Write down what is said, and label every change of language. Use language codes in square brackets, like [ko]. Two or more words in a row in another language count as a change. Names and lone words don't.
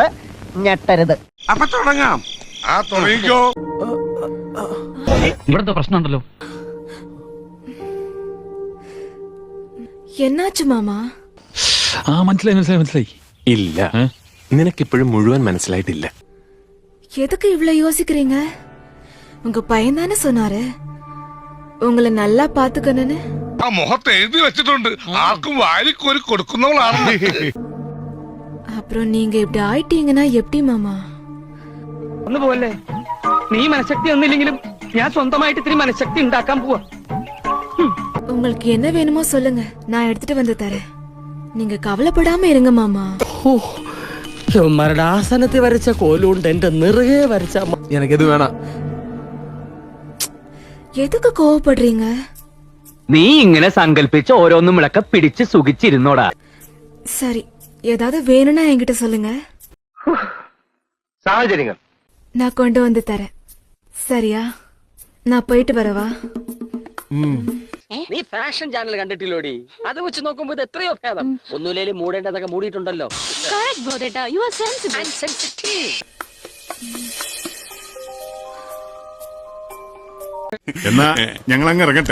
[ml] ഞെട്ടരുത്. അപ്പൊ തുടങ്ങാം. തുടങ്ങിക്കോ. ഇവിടുത്തെ പ്രശ്നമുണ്ടല്ലോ. [ta] என்னாச்சு மாமா? [ml] മനസ്സിലായി. ഇല്ല, നിനക്കിപ്പോഴും മുഴുവൻ മനസ്സിലായിട്ടില്ല. [ta] எதுக்கு இவ்வளவு யோசிக்கிறீங்க? உங்க பையன் தானே சொன்னாரு உங்களை நல்லா பாத்துக்கணும்னு. [ml] ആ മുഖത്ത് എഴുതി വെച്ചിട്ടുണ്ട്, ആർക്കും വാരിക്കോരി കൊടുക്കുന്നവളാണ്. [ta] அப்புறம் நீங்க இப்படி ஆயிட்டீங்கன்னா எப்படி மாமா? [ml] ഒന്ന് പോലെ നീ മനഃശക്തി ഒന്നില്ലെങ്കിലും ഞാൻ സ്വന്തമായിട്ട് ഇത്തിരി മനഃശക്തി ഉണ്ടാക്കാൻ പോവാ. [ta] உங்களுக்கு என்ன வேணுமோ சொல்லுங்க, நான் எடுத்துட்டு வந்து தரேன். நீங்க கவலைப்படாம இருங்க மாமா. [ml] മരണാസനത്തിൽ വരച്ച കോലുകൊണ്ട് എന്റെ നിറയെ വരച്ച എനിക്കിത് വേണം. [ta] எதுக்கு கோவப்படுறீங்க? [ml] നീ ഇങ്ങനെ സങ്കല്പിച്ച് ഓരോന്നും വിളക്ക പിടിച്ച് സുഖിച്ചിരുന്നോടാ. [ta] சரி, ஏதாவது வேணும்னா என்கிட்ட சொல்லுங்க, [ml] സാഹചര്യങ്ങൾ [ta] நான் கொண்டு வந்து தரேன். சரியா? நான் போயிட்டு வரவா? [ml] നീ [en] fashion channel [ml] കണ്ടിട്ടില്ലോടി? അത് വെച്ച് നോക്കുമ്പോ ഇത് എത്രയോ ഭേദം. ഒന്നുമില്ലേലും മൂടേണ്ടതൊക്കെ മൂടിയിട്ടുണ്ടല്ലോ. എന്നാ ഞങ്ങൾ അങ്ങ് ഇറങ്ങട്ടെ.